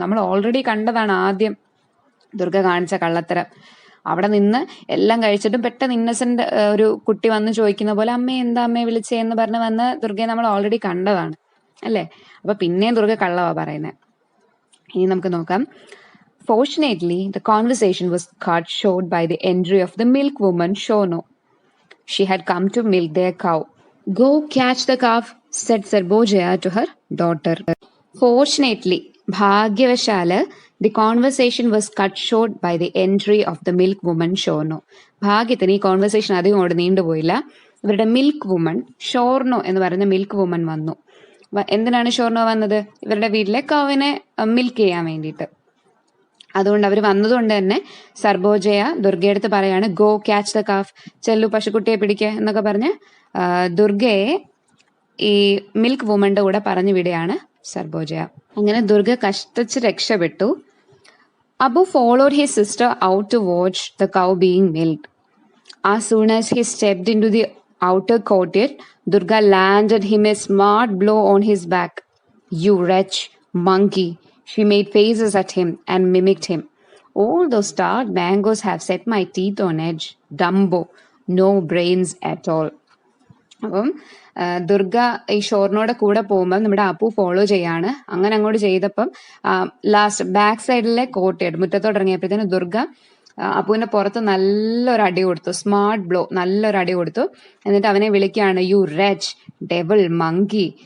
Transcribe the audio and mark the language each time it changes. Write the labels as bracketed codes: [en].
[ml] നമ്മൾ ഓൾറെഡി കണ്ടതാണ് ആദ്യം ദുർഗ കാണിച്ച കള്ളത്തരം. അവിടെ നിന്ന് എല്ലാം കഴിച്ചിട്ടും പെട്ടെന്ന് ഇന്നസെന്റ് ഒരു കുട്ടി വന്ന് ചോദിക്കുന്ന പോലെ അമ്മയെ എന്താ അമ്മയെ വിളിച്ചേ എന്ന് പറഞ്ഞ് വന്ന് ദുർഗയെ നമ്മൾ ഓൾറെഡി കണ്ടതാണ്. അല്ലേ? അപ്പൊ പിന്നെയും ദുർഗ കള്ളവാ പറയുന്നത്. ഇനി നമുക്ക് നോക്കാം. [en] Fortunately, the conversation was cut short by the entry of the milk woman Shono. She had come to milk their cow. Go catch the calf, said Sarbojaya to her daughter. Fortunately, [ml] ഭാഗ്യവശാല് [en] The conversation was cut short by the entry of the milk woman Shorno. [ml] ഭാഗ്യത്തിന് ഈ conversation അധികം അങ്ങോട്ട് നീണ്ടുപോയില്ല. ഇവരുടെ milk woman ഷോർണോ എന്ന് പറയുന്ന milk woman വന്നു. എന്തിനാണ് ഷോർണോ വന്നത്? ഇവരുടെ വീട്ടിലെ കൗവിനെ മിൽക്ക് ചെയ്യാൻ വേണ്ടിയിട്ട്. അതുകൊണ്ട് അവർ വന്നതുകൊണ്ട് തന്നെ സർബോജയ ദുർഗയെടുത്ത് പറയാണ്, [en] go catch the calf, [ml] ചെല്ലു പശുക്കുട്ടിയെ പിടിക്കുക എന്നൊക്കെ പറഞ്ഞ് ദുർഗയെ ഈ മിൽക്ക് വുമന്റെ കൂടെ പറഞ്ഞു വിടുകയാണ് സർബോജയ. അങ്ങനെ ദുർഗ കഷ്ടിച്ച് രക്ഷപ്പെട്ടു. [en] Abu followed his sister out to watch the cow being milked. As soon as he stepped into the outer courtyard, Durga landed him a smart blow on his back. You wretch, monkey. She made faces at him and mimicked him. All those starred mangoes have set my teeth on edge. Dumbo. No brains at all. [ml] അപ്പം ദുർഗ ഈ ഷോറിനോടെ കൂടെ പോകുമ്പോൾ നമ്മുടെ Appu follow ചെയ്യാണ്. അങ്ങനെ അങ്ങോട്ട് ചെയ്തപ്പം last back സൈഡിലെ കോട്ടയായിട്ട് മുറ്റത്തോട്ട് ഇറങ്ങിയപ്പോഴത്തേന് ദുർഗ അപ്പുവിന്റെ പുറത്ത് നല്ലൊരു അടി കൊടുത്തു. സ്മാർട്ട് ബ്ലോ, നല്ലൊരു അടി കൊടുത്തു. എന്നിട്ട് അവനെ വിളിക്കുകയാണ്, [en] You wretch, devil, monkey.